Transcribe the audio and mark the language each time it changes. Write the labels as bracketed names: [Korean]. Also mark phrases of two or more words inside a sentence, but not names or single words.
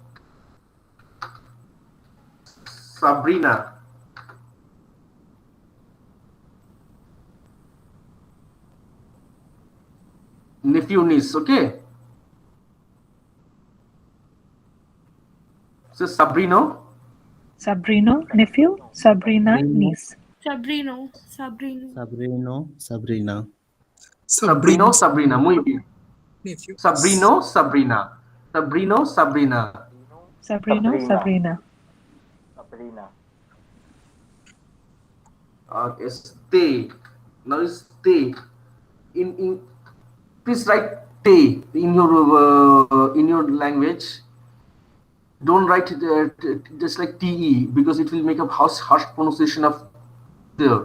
[English] Sabrina. Nephew, niece. Okay. So Sabrino. Sabrino. Nephew. Sabrina. Niece. Sabrino. Sabrino. Sabrino. Sabrina. Sabrino, Sabrina. [Spanish] Muy bien. [English] Nephew. Sabrino, Sabrina. Sabrino, Sabrina. Sabrino. Sabrina. Sabrina. Stay. Now stay. In please write stay in your language. Don't write just like te because it will make a harsh pronunciation of the.